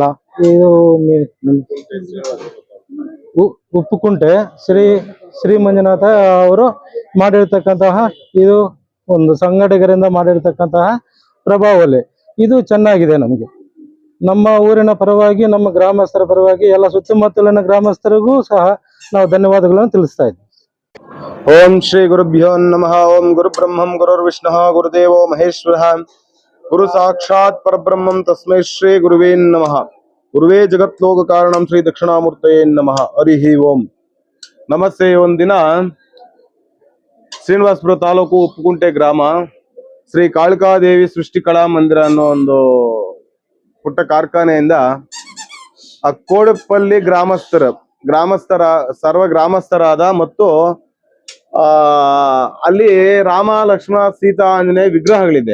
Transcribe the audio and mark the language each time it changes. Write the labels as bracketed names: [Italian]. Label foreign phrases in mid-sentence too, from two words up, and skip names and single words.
[Kannada] ಇದು ಉಪ್ಪುಕುಂಟೆ ಶ್ರೀ ಮಂಜುನಾಥ ಅವರು ಮಾಡಿರ್ತಕ್ಕಂತಹ ಇದು ಒಂದು ಸಂಘಟಕರಿಂದ ಮಾಡಿರ್ತಕ್ಕಂತಹ ಪ್ರಭಾವಲಿ ಇದು ಚೆನ್ನಾಗಿದೆ. ನಮಗೆ ನಮ್ಮ ಊರಿನ ಪರವಾಗಿ, ನಮ್ಮ ಗ್ರಾಮಸ್ಥರ ಪರವಾಗಿ, ಎಲ್ಲ ಸುತ್ತಮುತ್ತಲಿನ ಗ್ರಾಮಸ್ಥರಿಗೂ ಸಹ ನಾವು ಧನ್ಯವಾದಗಳನ್ನು ತಿಳಿಸ್ತಾ ಇದ್ದೀವಿ. [Sanskrit] ಓಂ ಶ್ರೀ ಗುರುಭ್ಯೋ ನಮಃ. ಓಂ ಗುರು ಬ್ರಹ್ಮಂ ಗುರುರ್ವಿಷ್ಣುಃ ಗುರುದೇವೋ ಮಹೇಶ್ವರಃ ಗುರು ಸಾಕ್ಷಾತ್ ಪರಬ್ರಹ್ಮಂ ತಸ್ಮೈ ಶ್ರೀ ಗುರುವೇ ನಮಃ. ಗುರುವೇ ಜಗತ್ಲೋಕ ಕಾರಣಂ ಶ್ರೀ ದಕ್ಷಿಣಾಮೂರ್ತಯೇ ನಮಃ. ಹರಿ ಓಂ ನಮಸ್ತೆ. [Kannada] ಒಂದಿನ ಶ್ರೀನಿವಾಸಪುರ ತಾಲೂಕು ಉಪ್ಪುಕುಂಟೆ ಗ್ರಾಮ ಶ್ರೀ ಕಾಳಿಕಾದೇವಿ ಸೃಷ್ಟಿ ಕಲಾ ಮಂದಿರ ಅನ್ನೋ ಒಂದು ಪುಟ್ಟ ಕಾರ್ಖಾನೆಯಿಂದ ಆ ಕೋಡಪಲ್ಲಿ ಗ್ರಾಮಸ್ಥರ ಸರ್ವ ಗ್ರಾಮಸ್ಥರಾದ ಮತ್ತು ಅಲ್ಲಿ ರಾಮ ಲಕ್ಷ್ಮಣ ಸೀತಾ ಆಂಜನೇಯ ವಿಗ್ರಹಗಳಿದೆ.